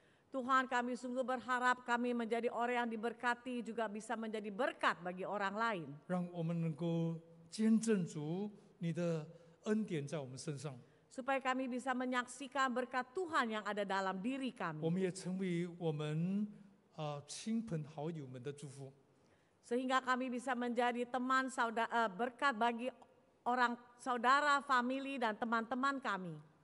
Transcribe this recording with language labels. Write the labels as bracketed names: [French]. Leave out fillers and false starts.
[Indonesian] Tuhan, kami sungguh berharap kami menjadi orang yang diberkati, juga bisa menjadi berkat bagi orang lain. [Chinese] 让我们能够见证主你的恩典在我们身上， [Indonesian] Supaya kami bisa menyaksikan berkat Tuhan yang ada dalam diri [Chinese] 我 [Indonesian] kami. [Chinese] 们也成为我们亲朋好友们的祝福。 [Indonesian] Sehingga kami bisa menjadi teman saudara, berkat bagi orang saudara, famili, dan teman-teman kami.